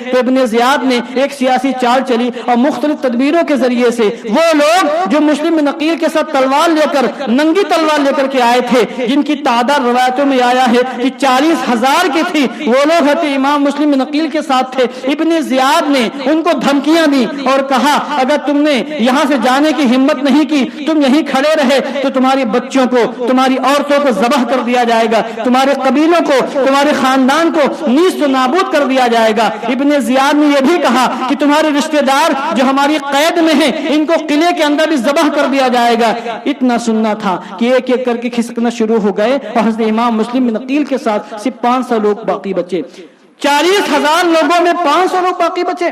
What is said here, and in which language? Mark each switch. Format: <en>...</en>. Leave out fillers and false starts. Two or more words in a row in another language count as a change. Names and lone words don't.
<ur>تو ابن زیاد نے ایک سیاسی چال چلی اور مختلف تدبیروں کے ذریعے سے وہ لوگ جو مسلم بن عقیل کے ساتھ تلوار لے کر، ننگی تلوار لے کر کے آئے تھے، جن کی تعداد روایتوں میں آیا ہے کہ 40,000 کی تھی، وہ لوگ حضرت امام مسلم بن عقیل کے ساتھ تھے۔ ابن زیاد نے ان کو دھمکیاں دی اور کہا اگر تم نے یہاں سے جانے کی ہمت نہیں کی، تم یہیں کھڑے رہے تو تمہاری بچوں کو، تمہاری عورتوں کو ذبح کر دیا جائے گا، تمہارے قبیلوں کو، تمہارے خاندان کو نیست و نابود کر دیا جائے گا۔ ابن زیاد نے یہ بھی کہا کہ تمہارے رشتہ دار جو ہماری قید میں ہیں، ان کو قلعے کے اندر بھی ذبح کر دیا جائے گا۔ اتنا سننا تھا کہ ایک ایک کر کے کھسکنا شروع ہو گئے اور حضرت امام مسلم بن عقیل کے ساتھ صرف 500 لوگ باقی بچے۔ 40,000 لوگوں میں 500 لوگ باقی بچے۔</ur>